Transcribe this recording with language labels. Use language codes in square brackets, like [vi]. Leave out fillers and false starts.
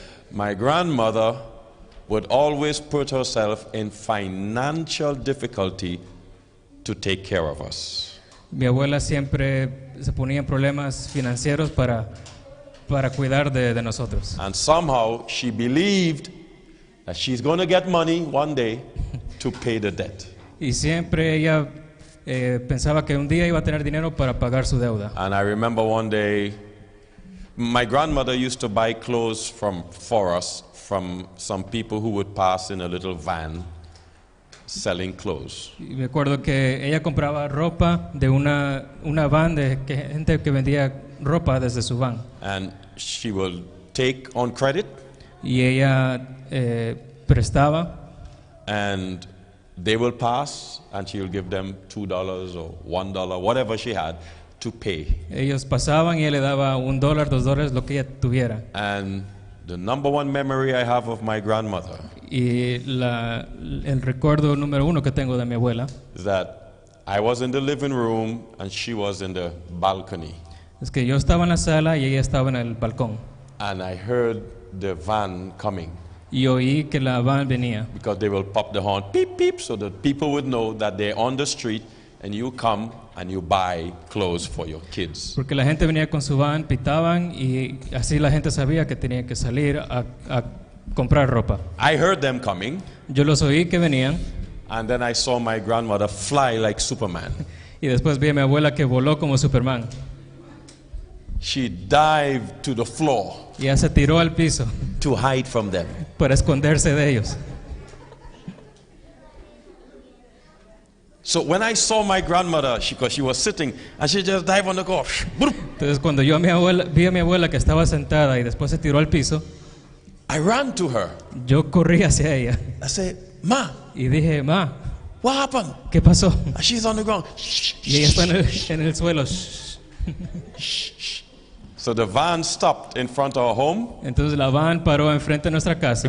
[en] My grandmother would always put herself in financial difficulty to take care of us. [es] Mi abuela siempre se ponía en problemas financieros para cuidar de nosotros. [en] And somehow she believed that she's going to get money one day to pay the debt. [es] Y siempre ella pensaba que un día iba a tener dinero para pagar su deuda. [en] And I remember one day, my grandmother used to buy clothes for us from some people who would pass in a little van selling clothes. [es] Y me acuerdo que ella compraba ropa de una van de gente que vendía ropa desde su van. [en] And she will take on credit, [es] Y ella prestaba [en] and they will pass, and she will give them $2 or $1, whatever she had, to pay. [es] Ellos pasaban y él le daba $1, $2, lo que ella tuviera. [en] And the number one memory I have of my grandmother [es] Y el recuerdo número 1 que tengo de mi abuela [en] is that I was in the living room and she was in the balcony. [es] es que yo estaba en la sala y ella estaba en el balcón. [en] And I heard the van coming [es] Y oí que la van venía. [en] because they will pop the horn, beep, beep, so that people would know that they're on the street and you come and you buy clothes for your kids. [es] Porque la gente venía con su van, pitaban y así la gente sabía que tenía que salir a comprar ropa. [en] I heard them coming, [es] Yo los oí que venían [en] and then I saw my grandmother fly like Superman. [es] y después vi a mi abuela que voló como Superman. [en] She dived to the floor [es] Y ella se tiró al piso [en] to hide from them. [es] para esconderse de ellos. [en] So when I saw my grandmother, because she was sitting, and she just dived on the floor. [es] Entonces cuando yo vi a mi abuela que estaba sentada y después se tiró al piso, [en] I ran to her. [es] yo corrí hacia ella [en] I said, Ma, [es] y dije, Ma, [en] what happened? [es] ¿qué pasó? [en] And she's on the ground. [es] Y ella está en el suelo. [en] So the van stopped in front of our home [es] Entonces la van paró enfrente de nuestra casa